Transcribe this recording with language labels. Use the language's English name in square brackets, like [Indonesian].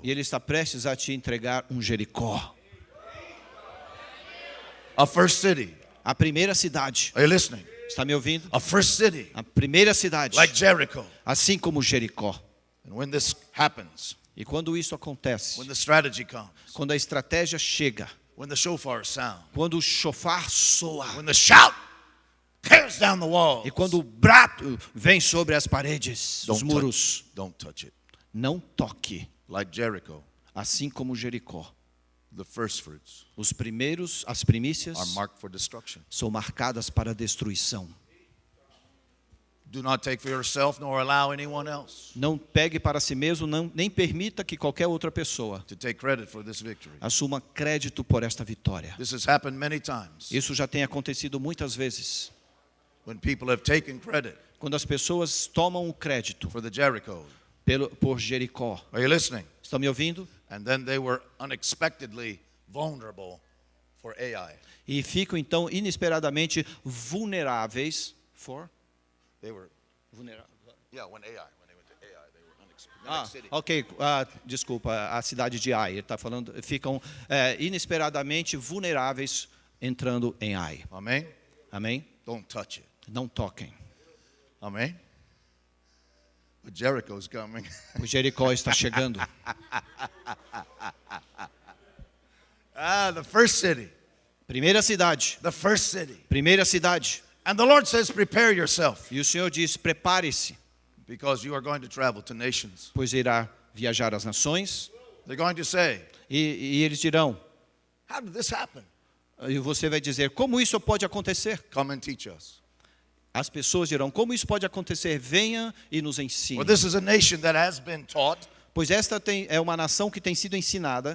[Portuguese] E ele está prestes a te entregar um Jericó. [English] A first city. [Portuguese] A primeira cidade. [English] Are you listening? [Portuguese] Está me ouvindo? [English] A first city [Portuguese] A primeira cidade. [English] like Jericho. [Portuguese] Assim como Jericó. [English] And when this happens, [Portuguese] E quando isso acontece, [English] when the strategy comes, [Portuguese] quando a estratégia chega, [English] when the shofar sound, [Portuguese] quando o chofar soa, [English] when the shout tears down the walls, [Portuguese] e quando o brato vem sobre as paredes, os muros, [English] don't touch it. [Portuguese] não toque. [English] Like Jericho, [Portuguese] Assim como Jericó. [English] the first fruits [Portuguese] As primícias [English] are marked for destruction. [Portuguese] são marcadas para destruição. [English] Do not take for yourself nor allow anyone else [Portuguese] Não pegue para si mesmo, nem permita que qualquer outra pessoa [English] to take credit for this victory. [Portuguese] assuma crédito por esta vitória. [English] This has happened many times. [Portuguese] Isso já tem acontecido muitas vezes. [English] when people have taken credit [Portuguese] quando as pessoas tomam o crédito [English] for the Jericho. [Portuguese] por Jericó. [English] Are you listening? [Portuguese] Estão me ouvindo? [English] And then they were unexpectedly vulnerable for Ai. [Portuguese] E ficam então inesperadamente vulneráveis [English] They were, [Portuguese] vulneráveis. [English] yeah, when they went to Ai, they were unexpected. The next city. [Portuguese] Ok, desculpa, a cidade de Ai, ele está falando, ficam inesperadamente vulneráveis entrando em Ai. [English] Amen? [Portuguese] Amém? [English] Don't touch it. [Portuguese] Não toquem. [English] Amen? But Jericho's coming. [Portuguese] O Jericó está chegando. [English] The first city. [Portuguese] Primeira cidade. [English] The first city. [Portuguese] Primeira cidade. [English] And the Lord says, prepare yourself, [Portuguese] E o Senhor diz: prepare-se, [English] because you are going to travel to nations. [Portuguese] pois irá viajar às nações. [English] They're going to say, [Portuguese] E eles dirão, [English] how did this happen? [Portuguese] e você vai dizer: como isso pode acontecer? [English] Come and teach us. [Portuguese] As pessoas dirão: como isso pode acontecer? Venha e nos ensine. [English] Well, this is a nation that has been taught [Portuguese] Pois esta é uma nação que tem sido ensinada